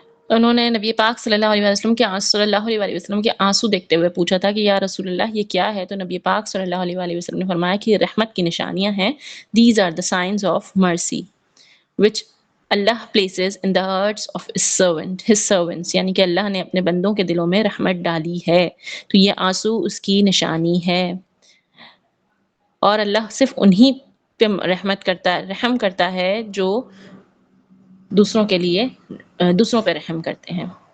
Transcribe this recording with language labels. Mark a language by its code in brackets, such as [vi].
[ur] انہوں نے نبی پاک صلی اللہ علیہ وسلم کے آنسو دیکھتے ہوئے پوچھا تھا کہ یا رسول اللہ یہ کیا ہے؟ تو نبی پاک صلی اللہ علیہ وسلم نے فرمایا کہ یہ رحمت کی نشانیاں ہیں. [en] These are the signs of mercy which Allah places in the hearts of his servants. [ur] یعنی کہ اللہ نے اپنے بندوں کے دلوں میں رحمت ڈالی ہے. تو یہ آنسو اس کی نشانی ہے اور اللہ صرف انہی پہ رحم کرتا ہے جو دوسروں کے لیے دوسروں پہ رحم کرتے ہیں.